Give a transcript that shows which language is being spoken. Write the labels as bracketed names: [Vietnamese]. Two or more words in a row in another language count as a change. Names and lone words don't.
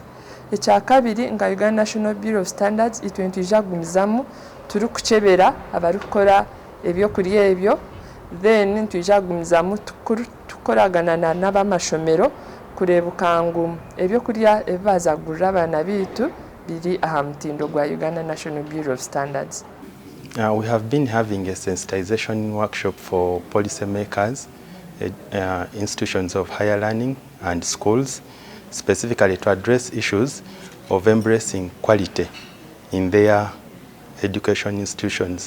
[Nyankole] Ekya kabiri nga Uganda National Bureau of Standards itwe ntwija gumizamu turukuchebera abarukora ebyokurya ebyo, then ntwija gumizamu tukoragana n'abamasomelo kurebuka ngu ebyokurya ebibaza kugurira abaana bitu biri aha mutindo gwa Uganda National Bureau of Standards. [English] We have been having a sensitization workshop for policymakers, institutions of higher learning and schools, specifically to address issues of embracing quality in their education institutions.